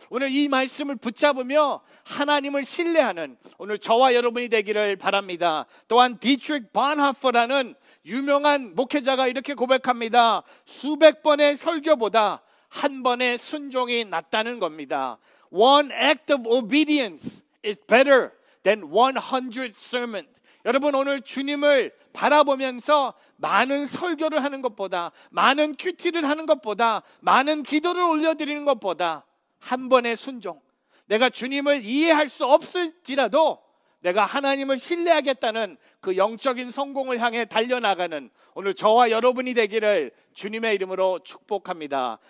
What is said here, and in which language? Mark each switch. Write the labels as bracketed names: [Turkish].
[Korean] 오늘 이 말씀을 붙잡으며 하나님을 신뢰하는 오늘 저와 여러분이 되기를 바랍니다. 또한 디트릭 반하퍼라는 유명한 목회자가 이렇게 고백합니다. 수백 번의 설교보다 한 번의 순종이 낫다는 겁니다. [English] One act of obedience is better than 100 sermons. [Korean] 여러분, 오늘 주님을 바라보면서 많은 설교를 하는 것보다, 많은 큐티를 하는 것보다, 많은 기도를 올려드리는 것보다 한 번의 순종, 내가 주님을 이해할 수 없을지라도 내가 하나님을 신뢰하겠다는 그 영적인 성공을 향해 달려나가는 오늘 저와 여러분이 되기를 주님의 이름으로 축복합니다.